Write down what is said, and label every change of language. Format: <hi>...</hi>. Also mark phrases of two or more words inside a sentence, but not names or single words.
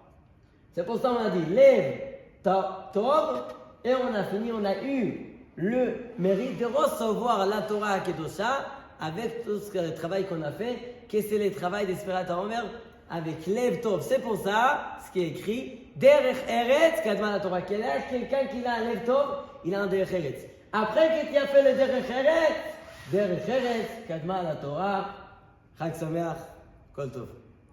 <fr>C'est pour ça qu'on a dit lève Tov, et on a fini, on a eu le mérite de recevoir la</fr> <he>תורה קדושה</he> <fr>avec tout le travail qu'on a fait, que c'est le travail des</fr> <he>ספירת העומר</he> <fr>avec</fr> <he>לב טוב.</he> <fr>C'est pour ça, ce qui est écrit,</fr> <he>דרך ארץ קדמה לתורה.</he> <fr>Quelqu'un qui a un</fr> <he>לב טוב,</he> <fr>il a un</fr> <he>דרך ארץ.</he> <fr>Après qu'il a fait le</fr> <he>דרך ארץ קדמה לתורה חג שמח כל טוב.</he>